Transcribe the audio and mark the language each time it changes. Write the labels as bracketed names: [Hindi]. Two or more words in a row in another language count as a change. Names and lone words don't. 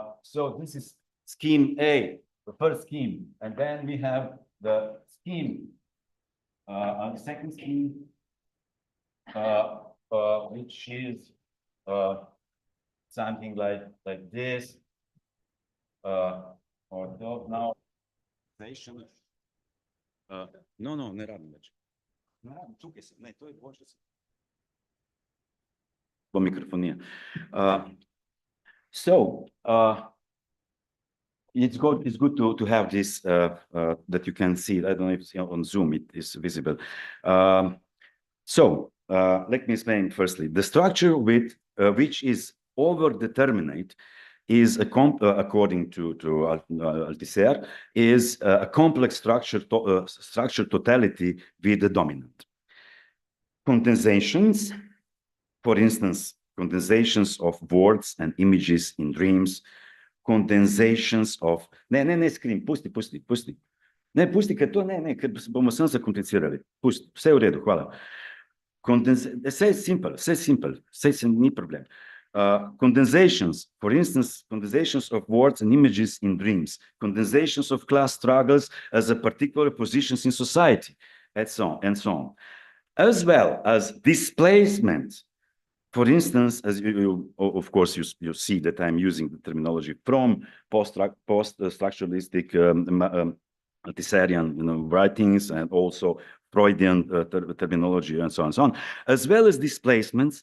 [English] So this is scheme A, the first scheme, and then we have the scheme, the second scheme, which is something like this, or now. [Slovenian] No, ne rabim več. Ne rabim, tukaj sem, ne, to je boljše. Po mikrofonija. [English] So, it's good to have this that you can see. I don't know if it's on Zoom, it is visible. So, let me explain firstly. The structure with which is overdeterminate is according to Althusser, is a complex structure totality with the dominant. Condensations, for instance, condensations of words and images in dreams, condensations of... [Slovenian] Ne, screen, pusti. Ne, pusti, ker to ne, ker bomo sem zakomplicirali. Pusti, vse je v redu, hvala. Vse je simple, ni problem. [English] Condensations, for instance, condensations of words and images in dreams, condensations of class struggles as a particular positions in society, and so on. As well as displacement. For instance, as of course, you see that I'm using the terminology from post-structuralistic Althusserian writings, and also Freudian terminology, and so on, as well as displacements.